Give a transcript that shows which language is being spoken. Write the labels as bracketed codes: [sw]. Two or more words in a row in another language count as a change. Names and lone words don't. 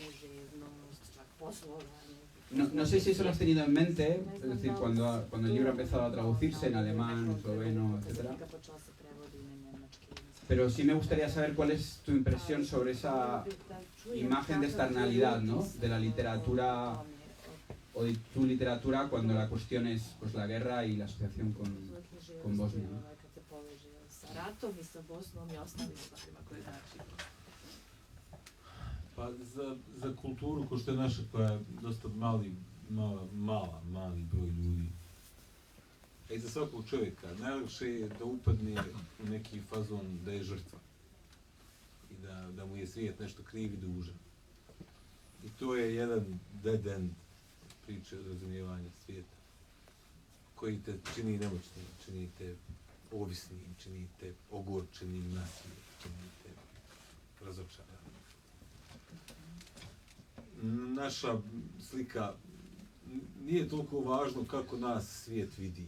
[es] No sé si eso lo has tenido en mente, es decir, cuando el libro ha empezado a traducirse en alemán, esloveno, etc. Pero sí me gustaría saber cuál es tu impresión sobre esa imagen de externalidad, ¿no? De la literatura o de tu literatura cuando la cuestión es pues, la guerra y la asociación con Bosnia, ¿no? [bs] Pa za kulturu ko što je naša, koja je dosta mali broj ljudi, a i za svakog čovjeka, najlakše je da upadne u neki fazon da je žrtva i da mu je svijet nešto kriv i dužan. I to je jedan [en] dead end [bs] priče od razumijevanja svijeta, koji te čini nemoćnim, čini te ovisnim, čini te ogorčenim nasiljem, čini te razočaranim. Naša slika nije toliko važno kako nas svijet vidi.